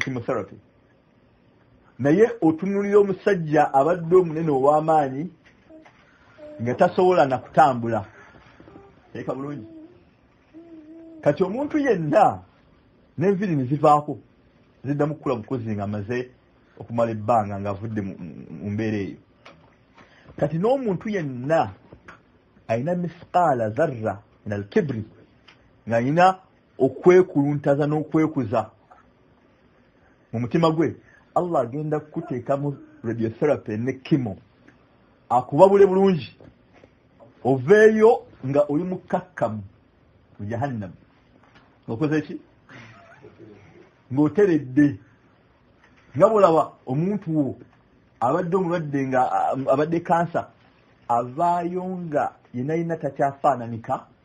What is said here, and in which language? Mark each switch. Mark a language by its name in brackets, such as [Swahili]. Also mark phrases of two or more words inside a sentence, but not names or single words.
[Ganda] chemotherapy naye otunulira omusajja abadde omunene ow'amaanyi nga tasobola na kutambula teeka bulungi kati omuntu yenna n'enviri ne zivaako ziddamu kukula bukozi nga amaze okumala ebbanga ng'avudde mu mbeera eyo kati n'omuntu yenna alina [Arabic] مثقال ذرة من الكبر [Ganda] ng'alina okwekuluntaza n'okwekuza mu mutima gwe Allah agenda kukuteekamu radiotherapy ne kimo akubabule bulungi oveeyo nga oli mukakkamu mu jahannam ng'okoze ki ng'oteredde nga bw'olaba omuntu wo abadde omulwadde nga abadde kansa avaayo nga yenayina takyafaananika